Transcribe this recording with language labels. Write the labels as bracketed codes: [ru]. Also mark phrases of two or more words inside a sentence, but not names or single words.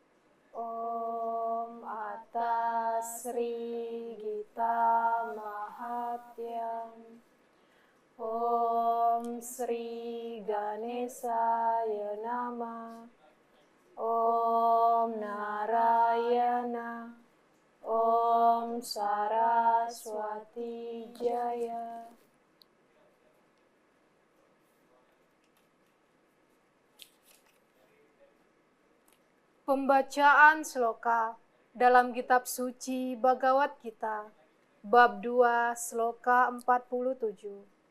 [sa] Om atas Sri Gita Mahatyam. Om Sri Ganesaya Nama. Om Narayana. Om Saraswati Jaya. [id] Pembacaan sloka dalam kitab suci Bhagavad Gita, bab 2, sloka 47.